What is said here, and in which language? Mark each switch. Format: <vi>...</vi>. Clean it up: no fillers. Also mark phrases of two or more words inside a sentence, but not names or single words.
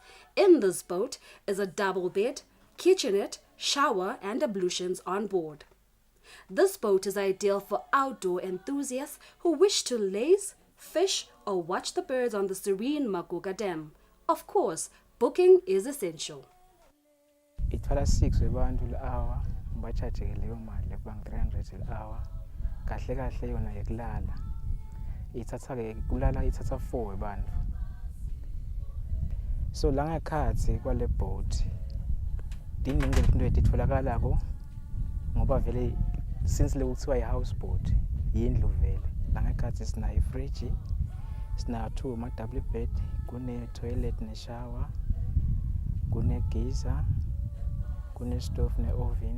<en>In this boat is a double bed, kitchenette, shower and ablutions on board. This boat is ideal for outdoor enthusiasts who wish to laze, fish or watch the birds on the serene Maguga Dam. Of course, booking is essential.</en> <ss>Itwala 6 webantu le-hour ngibacharge-ke leyo mali ekubanga 300 le-hour kahle kahle yona yekulala ithatha-ke kulala ithatha 4 webantu. So la ngekhathi kwale boat diningi into etitholakala-ko ngoba vele since le kuthiwa i-houseboat yindlu vele. La ngekhathi sinayo ifriji, sinayo 2 ama-</ss> <en>double bed,</en> <ss>kune-toilet ne-shower, kune-geyser, kune-stove ne-oven.</ss>